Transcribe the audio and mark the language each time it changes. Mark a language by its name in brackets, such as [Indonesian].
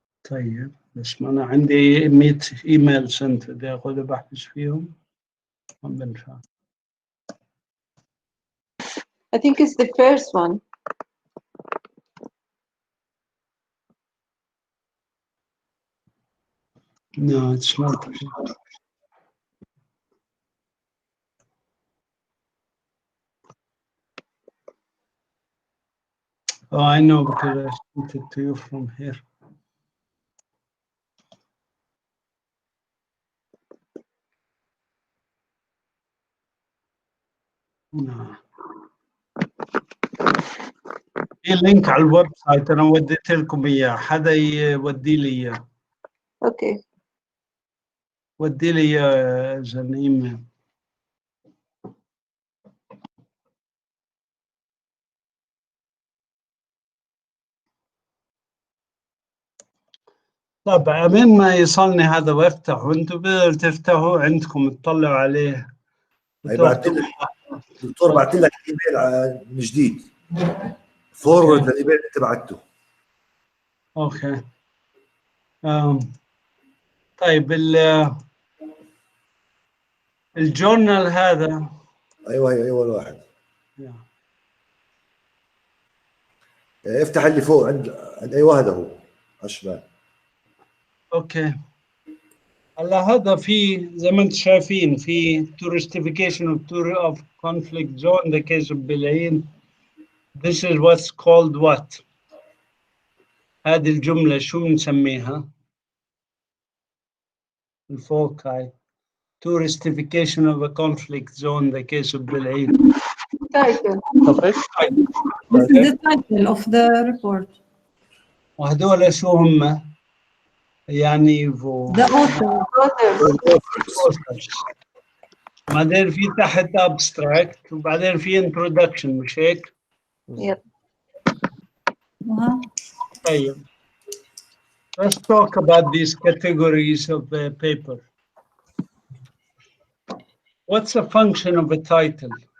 [Arabic] طيب بس ما أنا عندي 100 إيميل سنت بدي أخذ بحث فيهم ما بنفع. [English] I think it's the first one. No, it's not. Oh, I know because I sent it to you from here. No. [Arabic] في لينك على الويب سايت أنا وديت لكم إياه، حدا يودي لي إياه. [English] Okay. [Arabic] ودي لي إياه [English] as an email. [Arabic] طب من ما يصلني هذا وافتحه وانتم بتقدروا تفتحوا عندكم تطلعوا عليه. بعت لك دكتور، بعت لك ايميل من جديد فورورد للايميل اللي انت بعته. [English] Okay. [Arabic] طيب الجورنال هذا ايوه الواحد. افتح اللي فوق عند ايوه هذا هو على الشمال. [English] Okay. [Arabic] هلا هذا في زي ما انتم شايفين في [English] touristification of conflict zone the case of [Arabic] بلعين. [English] This is what's called what? [Arabic] هذه الجملة شو بنسميها؟ الفوق هاي [English] touristification of a conflict zone the case of بلعين. title. [Arabic] طب ايش؟ [English] This is the title of the report. [Arabic] وهدول شو هم؟ يعني [English] The author. authors. [Arabic] بعدين في تحت abstract وبعدين في introduction مش هيك؟ [English] Yep. [Arabic] طيب. [English] Let's talk about these categories of the paper. What's the function of a title?